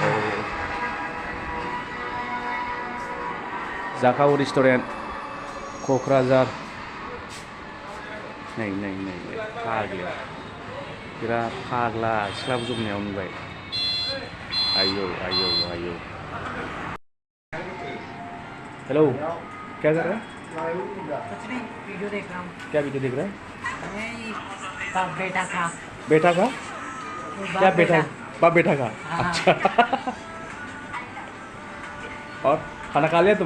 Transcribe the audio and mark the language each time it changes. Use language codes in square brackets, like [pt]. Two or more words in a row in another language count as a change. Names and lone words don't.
[brx] जाखाव रेस्टुरेन्ट क'क्राझार। नै फाग्ला बिराद फाग्ला सिख्लाबो जमनायाव नुबाय। [hi] आयौ। हेलो क्या कर रहे हैं? कुछ नहीं, वीडियो देख रहा हूँ। क्या वीडियो देख रहे हैं? बाप बेटा का। बेटा का? क्या बेटा? बाप बेटा का? अच्छा। और खाना खा लिया तुम?